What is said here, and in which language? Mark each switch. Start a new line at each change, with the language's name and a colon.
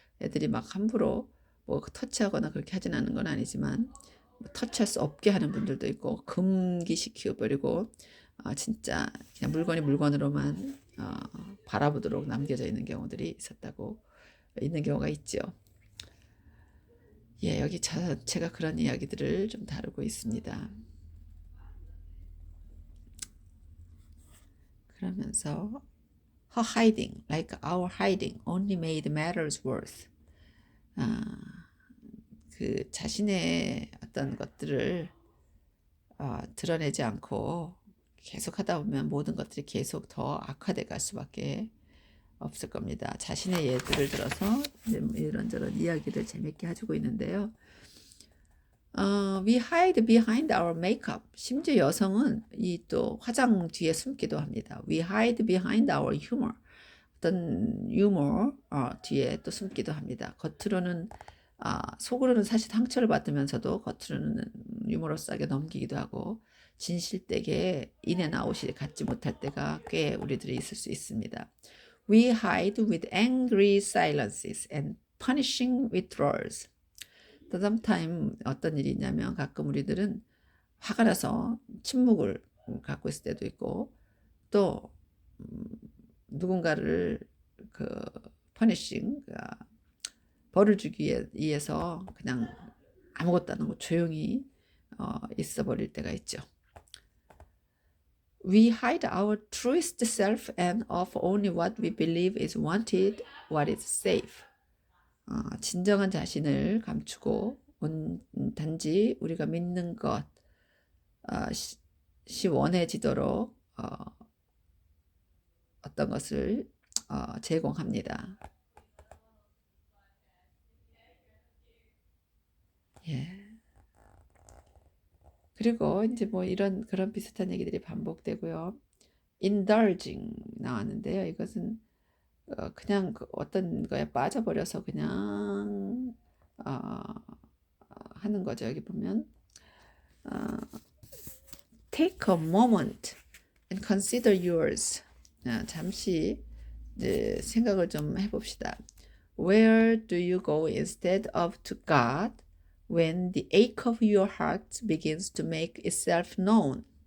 Korean: 애들이 막 함부로 뭐 터치하거나 그렇게 하진 않은 건 아니지만 뭐 터치할 수 없게 하는 분들도 있고 금기시켜 버리고 진짜 그냥 물건이 물건으로만 바라보도록 남겨져 있는 경우들이 있는 경우가 있죠. 예, 여기 제가 그런 이야기들을 좀 다루고 있습니다. 그러면서
English: her hiding, like our hiding, only made matters worse.
Korean: 그 자신의 어떤 것들을 드러내지 않고 계속 하다 보면 모든 것들이 계속 더 악화돼 갈 수밖에 없을 겁니다. 자신의 예들을 들어서 이런저런 이야기를 재밌게 해주고 있는데요.
English: We hide behind our makeup.
Korean: 심지어 여성은 이 또 화장 뒤에 숨기도 합니다.
English: We hide behind our humor.
Korean: 어떤 유머 뒤에 또 숨기도 합니다. 겉으로는 속으로는 사실 상처를 받으면서도 겉으로는 유머러스하게 넘기기도 하고 진실되게 인앤 아웃이 같지 못할 때가 꽤 우리들이 있을 수 있습니다.
English: We hide with angry silences and punishing withdrawals. sometimes
Korean: 어떤 일이 있냐면 가끔 우리들은 화가 나서 침묵을 갖고 있을 때도 있고 또 누군가를 그 퍼니싱 벌을 주기 위해서 그냥 아무것도 안 하고 조용히 있어 버릴 때가 있죠.
English: We hide our truest self and offer only what we believe is wanted, what is safe.
Korean: 진정한 자신을 감추고 단지 우리가 믿는 것이 원해지도록 어떤 것을 제공합니다. 예. 그리고 이제 뭐 그런 비슷한 얘기들이 반복되고요. indulging 나왔는데요. 이것은 그냥 어떤 거에 빠져버려서 그냥 하는 거죠. 여기 보면
English: take a moment and consider yours.
Korean: 잠시 이제 생각을 좀 해봅시다.
English: Where do you go instead of to God when the ache of your heart begins to make itself known?